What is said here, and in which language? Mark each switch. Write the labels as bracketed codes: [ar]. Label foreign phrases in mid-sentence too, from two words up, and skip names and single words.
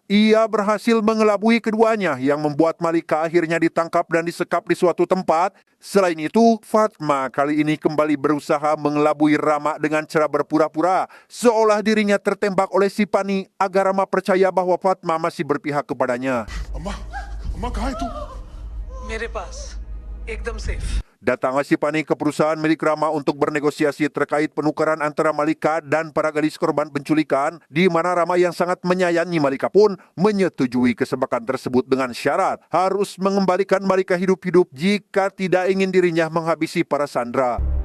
[id] Ia berhasil mengelabui keduanya yang membuat Malika akhirnya ditangkap dan disekap di suatu tempat. Selain itu, Fatma kali ini kembali berusaha mengelabui Rama dengan cara berpura-pura seolah dirinya tertembak oleh Sipani agar Rama percaya bahwa Fatma masih berpihak kepadanya. [hi] अम्मा अम्मा कहाँ है तू मेरे पास एकदम सेफ [id] Datanglah Sipani ke perusahaan milik Rama untuk bernegosiasi terkait penukaran antara Malika dan para gadis korban penculikan, di mana Rama yang sangat menyayangi Malika pun menyetujui kesepakatan tersebut dengan syarat harus mengembalikan Malika hidup-hidup jika tidak ingin dirinya menghabisi para sandera.